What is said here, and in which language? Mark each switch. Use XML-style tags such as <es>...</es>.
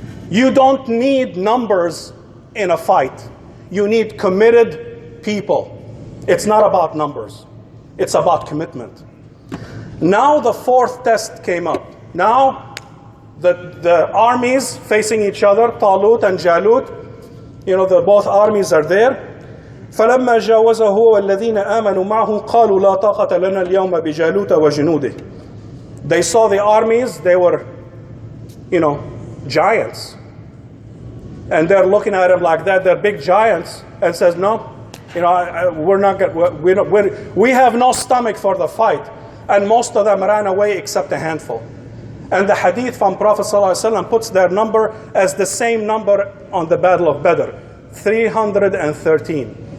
<en>You don't need numbers in a fight. You need committed people. It's not about numbers. It's about commitment. Now the fourth test came up. Now the armies facing each other, Talut and Jalut, both armies are there.</en> <ar>فلما جاوزه هو والذين آمنوا معه قالوا لا طاقة لنا اليوم بجالوت وجنوده.</ar> <en>They saw the armies, they were, giants. And they're looking at them like that, they're big giants, and says, no, we're not going, we have no stomach for the fight. And most of them ran away except a handful. And the hadith from Prophet ﷺ puts their number as the same number on the Battle of Badr, 313.</en>